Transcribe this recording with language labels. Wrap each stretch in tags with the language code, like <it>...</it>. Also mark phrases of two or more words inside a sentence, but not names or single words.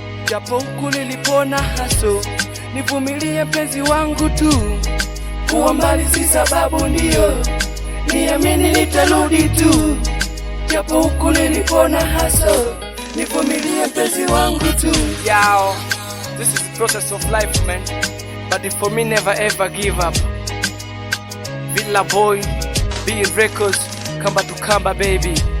<sw>Japo huku nilipona haso. Nivumilie mpenzi wangu tu. Kuwa mbali si sababu ndio. Niamini nitarudi tu. Japo huku nilipona haso. Nivumilie mpenzi wangu tu.</sw> <en>Yo, this is the process of life, man. But for me, never ever give up. Villa Boy, B Records, Kamba to Kamba, baby.</en>